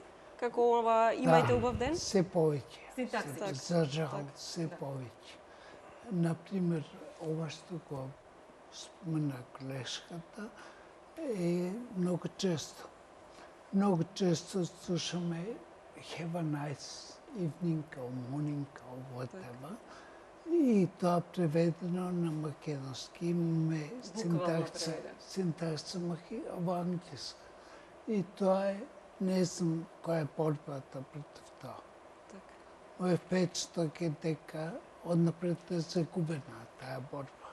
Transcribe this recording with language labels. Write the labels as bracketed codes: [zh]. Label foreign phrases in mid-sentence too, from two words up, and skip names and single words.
[mk] Како ова имајте убав ден? Се повеќе. Синтаксички. За жал, Так, се да. повеќе. Например, ова што го спомена колешката е многу често. Многу често слушаме [en] have a nice evening or morning or whatever. [mk] И тоа преведено на македонски имаме синтакса, преведено. во англиска. И тоа е, не знам која е борбата против тоа. Така. Мој впечаток е дека однапред се губе на таа борба.